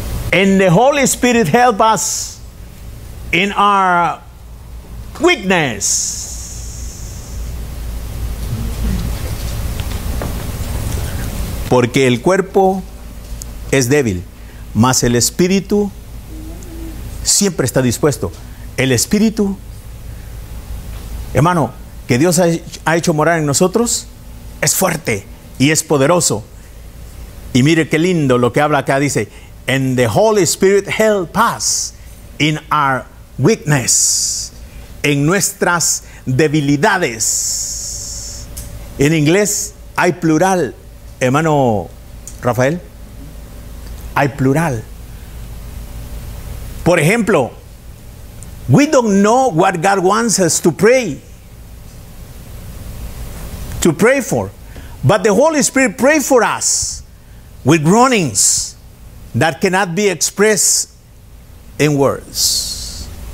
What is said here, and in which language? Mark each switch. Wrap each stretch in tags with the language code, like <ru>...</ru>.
<en>And the Holy Spirit help us in our weakness.</en> <es>Porque el cuerpo es débil, mas el espíritu siempre está dispuesto. El espíritu, hermano, que Dios ha hecho morar en nosotros, es fuerte y es poderoso. Y mire qué lindo lo que habla acá, dice,</es> <en>and the Holy Spirit help us in our weakness,</en> <es>en nuestras debilidades. En inglés hay plural, hermano Rafael, hay plural. Por ejemplo,</es> <en>we don't know what God wants us to pray for, but the Holy Spirit pray for us with groanings that cannot be expressed in words.</en>